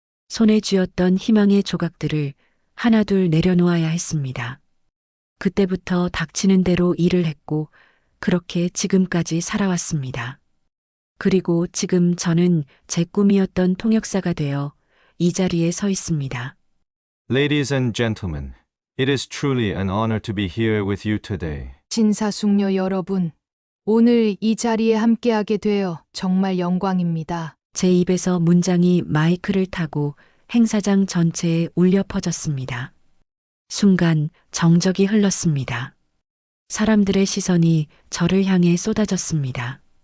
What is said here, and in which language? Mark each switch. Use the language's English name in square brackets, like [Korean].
[Korean] 손에 쥐었던 희망의 조각들을 하나둘 내려놓아야 했습니다. 그때부터 닥치는 대로 일을 했고 그렇게 지금까지 살아왔습니다. 그리고 지금 저는 제 꿈이었던 통역사가 되어 이 자리에 서 있습니다. [English] Ladies and gentlemen, it is truly an honor to be here with you today. [Korean] 진사숙녀 여러분, 오늘 이 자리에 함께하게 되어 정말 영광입니다. 제 입에서 문장이 마이크를 타고 행사장 전체에 울려 퍼졌습니다. 순간 정적이 흘렀습니다. 사람들의 시선이 저를 향해 쏟아졌습니다.